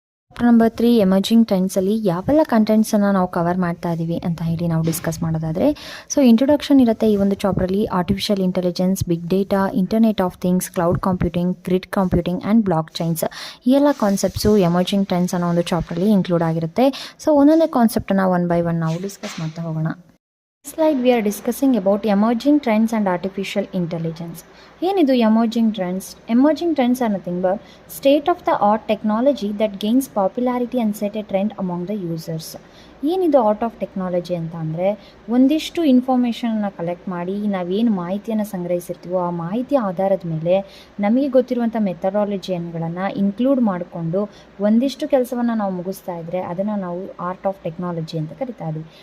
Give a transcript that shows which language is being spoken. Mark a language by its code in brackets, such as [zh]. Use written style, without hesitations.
[kn] Chapter number 3 emerging ಟ್ರೆಂಡ್ಸಲ್ಲಿ ಯಾವೆಲ್ಲ ಕಂಟೆಂಟ್ಸನ್ನು ನಾವು cover ಮಾಡ್ತಾ ಇದ್ದೀವಿ ಅಂತ ಹೇಳಿ ನಾವು ಡಿಸ್ಕಸ್ ಮಾಡೋದಾದರೆ, ಸೊ ಇಂಟ್ರೊಡಕ್ಷನ್ ಇರುತ್ತೆ ಈ ಒಂದು ಚಾಪ್ಟ್ರಲ್ಲಿ. Artificial intelligence, big data, internet of things, cloud computing, grid computing and block chains, ಈ ಎಲ್ಲ ಕಾನ್ಸೆಪ್ಟ್ಸು ಎಮರ್ಜಿಂಗ್ ಟ್ರೆಂಡ್ಸ್ ಅನ್ನೋ ಒಂದು ಚಾಪ್ಟ್ರಲ್ಲಿ ಇನ್ಕ್ಲೂಡ್ ಆಗಿರುತ್ತೆ. ಸೊ ಒಂದೊಂದೇ ಕಾನ್ಸೆಪ್ಟನ್ನು ಒನ್ ಬೈ ಒನ್ ನಾವು ಡಿಸ್ಕಸ್ ಮಾಡ್ತಾ ಹೋಗೋಣ. [en] Slide we are discussing about emerging trends and artificial intelligence. [kn] ಏನಿದು emerging trends? [en] Emerging trends are nothing but state of the art technology that gains popularity and set a trend among the users. [kn] ಏನಿದು art of technology ಅಂತ ಅಂದರೆ, ಒಂದಿಷ್ಟು ಇನ್ಫಾರ್ಮೇಷನನ್ನು collect ಮಾಡಿ ನಾವೇನು ಮಾಹಿತಿಯನ್ನು ಸಂಗ್ರಹಿಸಿರ್ತೀವೋ ಆ ಮಾಹಿತಿಯ ಆಧಾರದ ಮೇಲೆ ನಮಗೆ ಗೊತ್ತಿರುವಂಥ ಮೆಥಡಾಲಜಿಗಳನ್ನು ಇನ್ಕ್ಲೂಡ್ ಮಾಡಿಕೊಂಡು ಒಂದಿಷ್ಟು ಕೆಲಸವನ್ನು ನಾವು ಮುಗಿಸ್ತಾ ಇದ್ದರೆ ಅದನ್ನು ನಾವು ಆರ್ಟ್ ಆಫ್ ಟೆಕ್ನಾಲಜಿ ಅಂತ ಕರಿತಾ ಇದ್ವಿ.